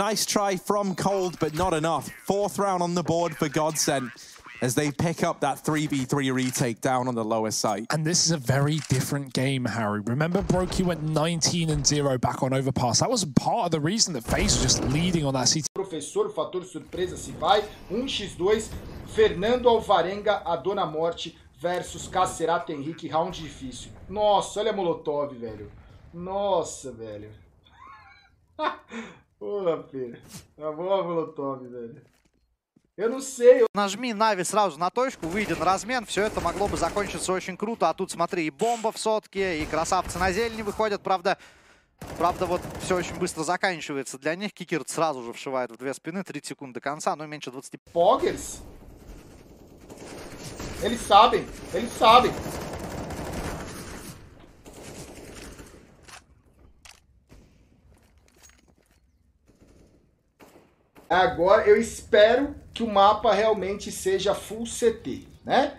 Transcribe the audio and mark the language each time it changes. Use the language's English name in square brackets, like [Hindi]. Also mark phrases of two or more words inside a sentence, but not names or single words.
[English] Nice try from Cold, but not enough. 4th round on the board for Godsent, as they pick up that 3v3 retake down on the lower site. And this is a very different game, Harry. Remember, Brokey went 19-0 back on Overpass. That was part of the reason that FaZe was just leading on that CT. [Portuguese] Professor, o fator surpresa se vai. 1x2, Fernando Alvarenga, a Dona Morte, versus KSCERATO Henrique, round difícil. Nossa, olha a Molotov, velho. Nossa, velho. Porra, filho. Tá boa a Molotov, velho. [Russian] Я не знаю. Нажми NaVi сразу на точку, выйди на размен, все это могло бы закончиться очень круто. А тут смотри, и бомба в сотке, и красавцы на зелени выходят. Правда, вот все очень быстро заканчивается для них. Кикер сразу же вшивает в 2 спины, 30 секунд до конца, но меньше 20. [Portuguese] Poggers? Eles sabem. Agora eu espero que o mapa realmente seja [English] full CT, [Portuguese] né?